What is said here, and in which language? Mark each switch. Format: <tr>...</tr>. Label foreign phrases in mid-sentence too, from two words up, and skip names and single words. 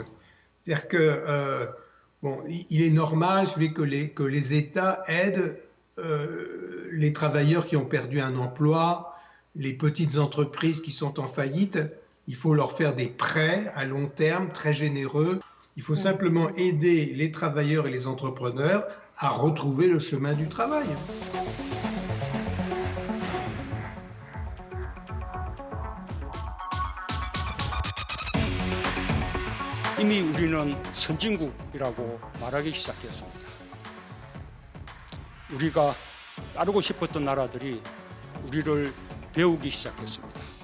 <fr>C'est-à-dire que, il est normal que les États aident les travailleurs qui ont perdu un emploi, les petites entreprises qui sont en faillite. Il faut leur faire des prêts à long terme très généreux. Il faut simplement aider les travailleurs et les entrepreneurs à retrouver le chemin du travail.</fr> <ko>이미 우리는 선진국이라고 말하기 시작했습니다. 우리가 따르고 싶었던 나라들이 우리를 배우기 시작했습니다.</ko>